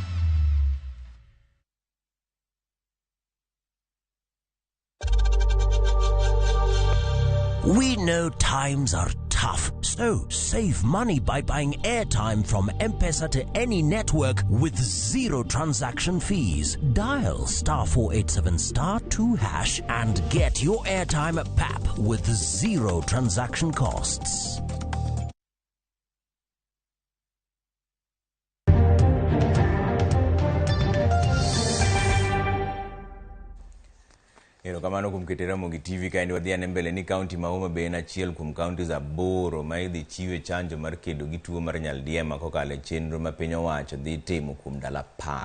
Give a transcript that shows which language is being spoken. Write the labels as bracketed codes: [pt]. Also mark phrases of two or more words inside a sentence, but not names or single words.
[en] We know times are tough, so save money by buying airtime from M-Pesa to any network with 0 transaction fees. Dial *487*2# and get your airtime PAP with 0 transaction costs. [luo] Erokamano kuom keto Ramogi TV kaendi wadhi ane mbele ni kaunti ma Homa Bay en achiel kuom kaunti za boro ma idhi chiwe chanjo mar kedo gi tuo mar nyaldiema kokalo e chenro ma piny owacho dhi timo kuom ndalo 10.